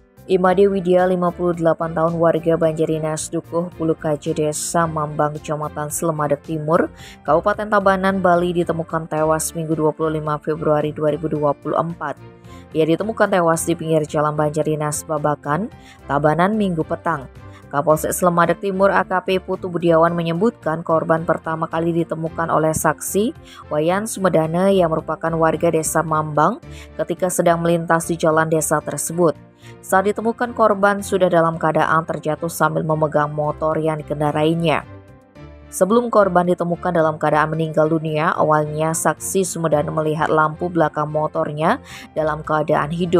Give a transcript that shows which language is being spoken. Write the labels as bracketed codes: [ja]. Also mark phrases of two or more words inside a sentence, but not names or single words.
[id] Imade Widya, 58 tahun, warga Banjarinas Dukuh Pulukaji, Desa Mambang, Kecamatan Slemadeg Timur, Kabupaten Tabanan, Bali, ditemukan tewas Minggu 25 Februari 2024. Ia ditemukan tewas di pinggir jalan Banjarinas Babakan, Tabanan, Minggu petang. Kapolsek Slemadeg Timur AKP Putu Budiawan menyebutkan korban pertama kali ditemukan oleh saksi Wayan Sumedana yang merupakan warga desa Mambang ketika sedang melintas di jalan desa tersebut. Saat ditemukan, korban sudah dalam keadaan terjatuh sambil memegang motor yang dikendarainya. Sebelum korban ditemukan dalam keadaan meninggal dunia, awalnya saksi Sumedana melihat lampu belakang motornya dalam keadaan hidup.